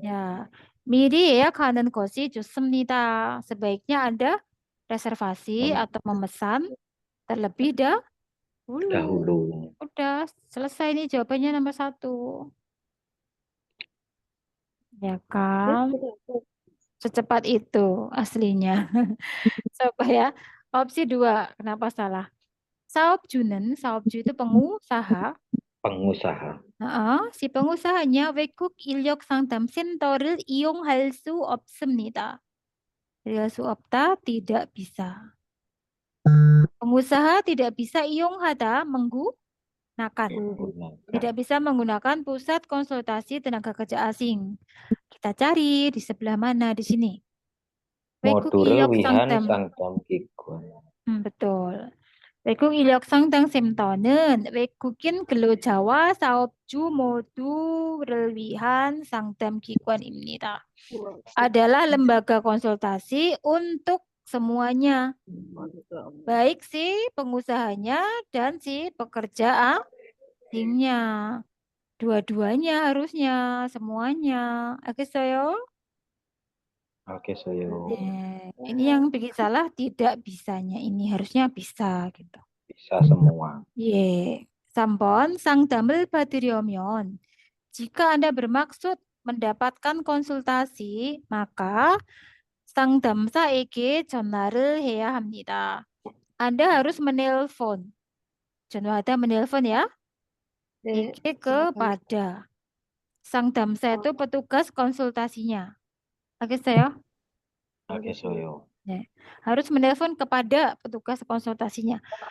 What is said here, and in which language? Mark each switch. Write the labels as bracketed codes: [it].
[ko] Ya, 미리 예약하는 것이 좋습니다. [id] Sebaiknya Anda reservasi atau memesan terlebih dahulu. Dahulu. Udah selesai nih jawabannya nomor 1. Ya kan? Secepat itu aslinya. Coba ya. Opsi 2, kenapa salah? [ko] 사업주는, 사업주 [id] itu pengusaha. Pengusaha. Si pengusahanya [ko] 외국 인력 상담 센터를 이용할 수 없습니다. [id] Real [ko] 수 없다, [id] tidak bisa. Pengusaha tidak bisa [ko] 이용하다, [id] menggunakan. Tidak bisa menggunakan pusat konsultasi tenaga kerja asing. Kita cari di sebelah mana di sini. [ko] 외국 모두를 인력 위한 상담. 상담기관. [id] betul. [ko] 외국 인력 상담 센터는 외국인 근로자와 사업주 모두를 위한 상담 기관입니다. [id] Adalah lembaga konsultasi untuk semuanya. Baik si pengusahanya dan si pekerja asingnya. Dua-duanya harusnya, semuanya. [ko] 알겠어요? 알겠어요. [id] Ini yang bikin salah tidak bisanya. Ini harusnya bisa gitu. bisa semua. [ko] 예. 3번 상담을 받으려면 [id] jika Anda bermaksud mendapatkan konsultasi, maka [ko] 상담사에게 전화를 해야 합니다. [id] Anda harus menelpon. [ko] 전화하다 [id] menelpon ya. [ko] 네. [id] Iki kepada. 상담사 itu petugas konsultasinya. [ko] 알겠어요? 알겠어요. 네. [id] Harus menelpon kepada petugas konsultasinya.